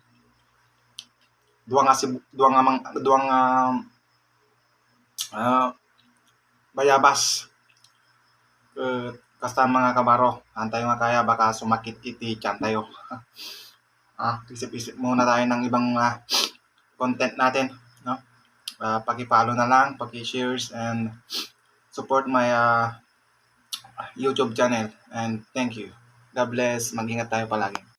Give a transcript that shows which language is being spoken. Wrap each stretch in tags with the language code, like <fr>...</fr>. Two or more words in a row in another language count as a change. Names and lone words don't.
<ilo>Duwa nga si duwa nga duwa nga ah, bayabas. Kasta mga kabaro, antay nga</ilo> <tl>kaya baka sumakit</tl> <ilo>iti tiyan tayo.</ilo> <tl>Isip-isip muna tayo ng ibang content natin, no? Paki-follow na lang,</tl> <en>paki-shares and support my YouTube channel. And thank you. God bless.</en> <tl>Mag-ingat tayo palagi.</tl>